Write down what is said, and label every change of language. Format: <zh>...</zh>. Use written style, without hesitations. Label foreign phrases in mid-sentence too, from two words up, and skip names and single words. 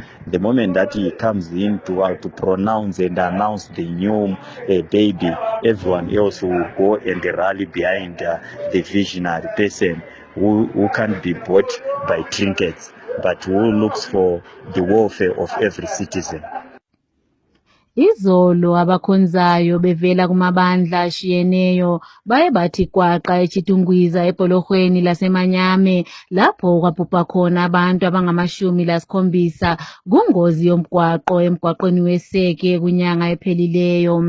<en>The moment that he comes in to pronounce and announce the new baby, everyone else will go and rally behind the visionary person who can't be bought by trinkets, but who looks for the welfare of every citizen.</en> <nd>Izolo abakhonzayo bevela kumabandla ashiyeneyo baye bathi kwaqa eChitungwiza epolorhweni laseManyame lapho kwabhubha khona abantu abangama-70 kungozi yomgwaqo emgwaqweni weSeke kunyanga ephelileyo.</nd>